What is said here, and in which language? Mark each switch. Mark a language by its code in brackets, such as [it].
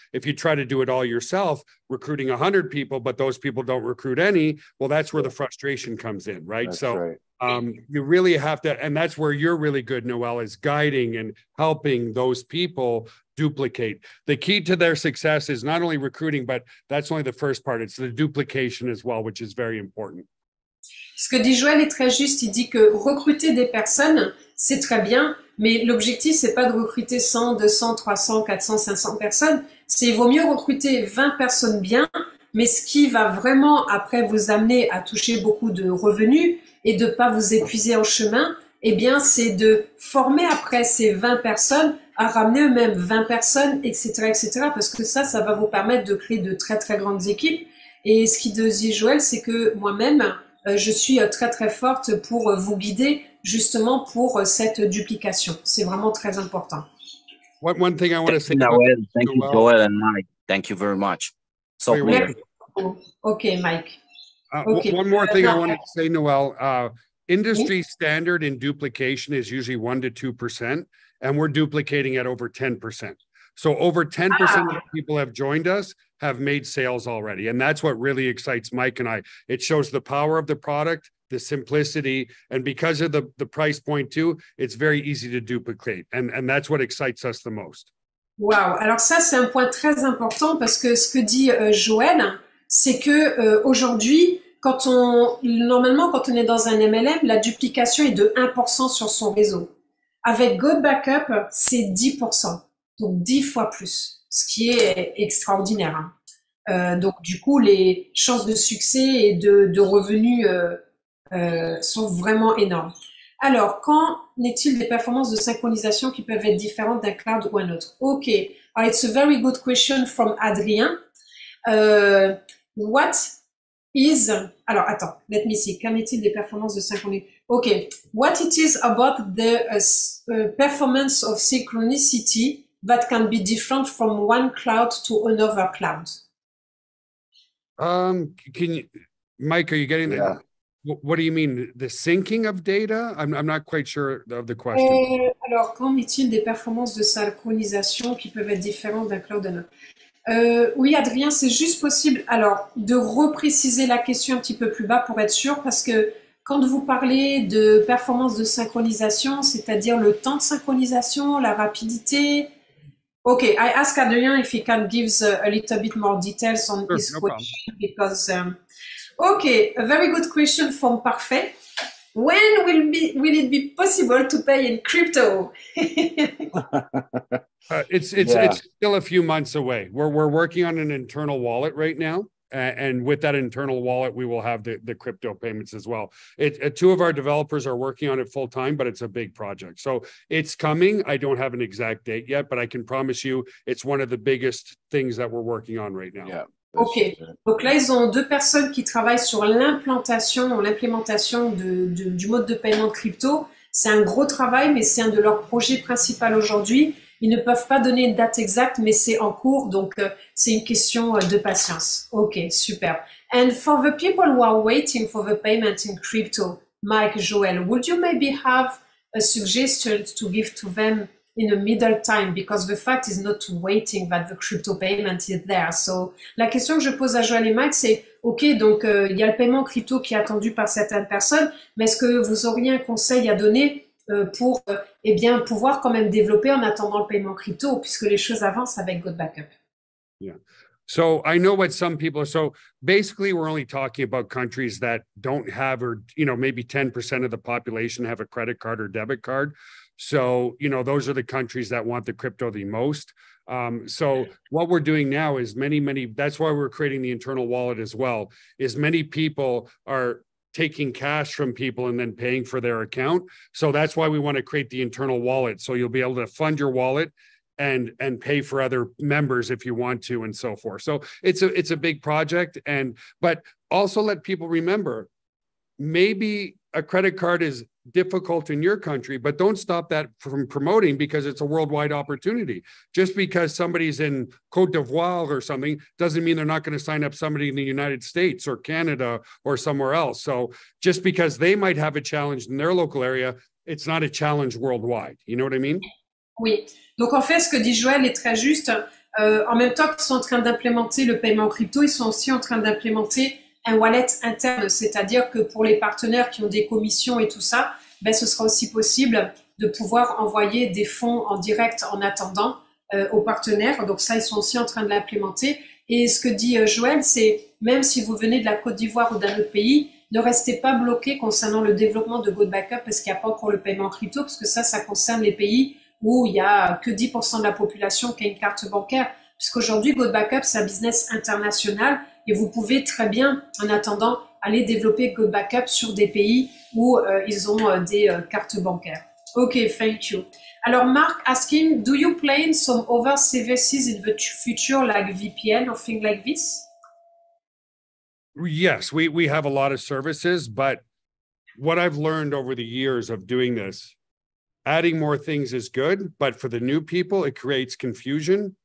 [en] If you try to do it all yourself, recruiting 100 people, but those people don't recruit any, well, that's where the frustration comes in, right? That's so right. you really have to, and that's where you're really good, Noel, is guiding and helping those people duplicate. The key to their success is not only recruiting, but that's only the first part. It's the duplication as well, which is very important. [fr] Ce que dit Joël est très juste, il dit que recruter des personnes, c'est très bien, mais l'objectif, c'est pas de recruter 100, 200, 300, 400, 500 personnes, c'est il vaut mieux recruter 20 personnes bien mais ce qui va vraiment après vous amener à toucher beaucoup de revenus et de pas vous épuiser en chemin, eh bien, c'est de former après ces 20 personnes à ramener eux-mêmes 20 personnes, etc., etc., parce que ça va vous permettre de créer de très, très grandes équipes. Et ce qui dit Joël, c'est que moi-même, je suis très, très forte pour vous guider justement pour cette duplication. C'est vraiment très important. [en] One thing I want to say. Noel, thank you, Joel and Mike. Thank you very much. So clear. Okay, Mike. Okay. One more thing I wanted to say, Noel. Industry standard in duplication is usually 1 to 2%, and we're duplicating at over 10%. So over 10% of the people have joined us have made sales already. And that's what really excites Mike and I. It shows the power of the product, the simplicity, and because of the price point too, it's very easy to duplicate. And that's what excites us the most. Wow. [fr] Alors ça, c'est un point très important parce que ce que dit Joël, c'est que aujourd'hui, normalement, quand on est dans un MLM, la duplication est de 1% sur son réseau. Avec GoBackup, c'est 10%. Donc 10 fois plus, ce qui est extraordinaire. Donc du coup, les chances de succès et de revenus sont vraiment énormes. Alors, qu'en est-il des performances de synchronisation qui peuvent être différentes d'un cloud ou un autre? [en] Ok, it's a very good question from Adrien. What is, [fr] alors attends, [en] let me see, [fr] qu'en est-il des performances de synchronisation? [en] Ok, what it is about the performance of synchronicity that can be different from one cloud to another cloud? Can you, Mike, are you getting that? What do you mean? The syncing of data? I'm not quite sure of the question. [fr] Alors, qu'en est-il des performances de synchronisation qui peuvent être différentes d'un cloud à un autre? Oui, Adrien, c'est juste possible. Alors, de repréciser la question un petit peu plus bas pour être sûr, parce que quand vous parlez de performance de synchronisation, c'est-à-dire le temps de synchronisation, la rapidité. [en] Okay, I ask Adrien if he can give a little bit more details on his question because. Okay, a very good question from Parfait. When will it be possible to pay in crypto? It's still a few months away. We're working on an internal wallet right now. And with that internal wallet, we will have the crypto payments as well. Two of our developers are working on it full time, but it's a big project. So it's coming. I don't have an exact date yet, but I can promise you it's one of the biggest things that we're working on right now. Yeah. [fr] Ok, donc là ils ont 2 personnes qui travaillent sur l'implémentation du mode de paiement crypto. C'est un gros travail, mais c'est un de leurs projets principaux aujourd'hui. Ils ne peuvent pas donner une date exacte, mais c'est en cours, donc c'est une question de patience. Ok, super. [en] And for the people who are waiting for the payment in crypto, Mike, Joel, would you maybe have a suggestion to give to them in a middle time, because the fact is not waiting that the crypto payment is there. [fr] So, la question que je pose à Joël et Mike, c'est, ok, donc il y a le paiement crypto qui est attendu par certaines personnes, mais est-ce que vous auriez un conseil à donner pour eh bien, pouvoir quand même développer en attendant le paiement crypto, puisque les choses avancent avec GoBackup? [en] Yeah. So I know what some people, so basically we're only talking about countries that don't have, or, maybe 10% of the population have a credit card or debit card. So, those are the countries that want the crypto the most. So what we're doing now is that's why we're creating the internal wallet as well, is many people are taking cash from people and then paying for their account. So that's why we want to create the internal wallet. So you'll be able to fund your wallet and pay for other members if you want to, and so forth. So it's a big project, but also let people remember, maybe a credit card is difficult in your country, but don't stop that from promoting, because it's a worldwide opportunity. Just because somebody's in Côte d'Ivoire or something doesn't mean they're not going to sign up somebody in the United States or Canada or somewhere else. So just because they might have a challenge in their local area, it's not a challenge worldwide. You know what I mean? [fr] Oui. Donc en fait, ce que dit Joël est très juste. En même temps qu'ils sont en train d'implémenter le paiement crypto, ils sont aussi en train d'implémenter un wallet interne, c'est-à-dire que pour les partenaires qui ont des commissions et tout ça, ce sera aussi possible de pouvoir envoyer des fonds en direct en attendant aux partenaires. Donc ça, ils sont aussi en train de l'implémenter. Et ce que dit Joël, c'est même si vous venez de la Côte d'Ivoire ou d'un autre pays, ne restez pas bloqué concernant le développement de GoBackup parce qu'il n'y a pas encore le paiement crypto, parce que ça concerne les pays où il n'y a que 10% de la population qui a une carte bancaire. Puisqu'aujourd'hui, GoBackup, c'est un business international et vous pouvez très bien, en attendant, aller développer Go Backup sur des pays où ils ont des cartes bancaires. [en] OK, thank you. Alors, Mark asking, do you plan some other services in the future, like VPN or things like this? Yes, we have a lot of services, but what I've learned over the years of doing this, adding more things is good, but for the new people, it creates confusion.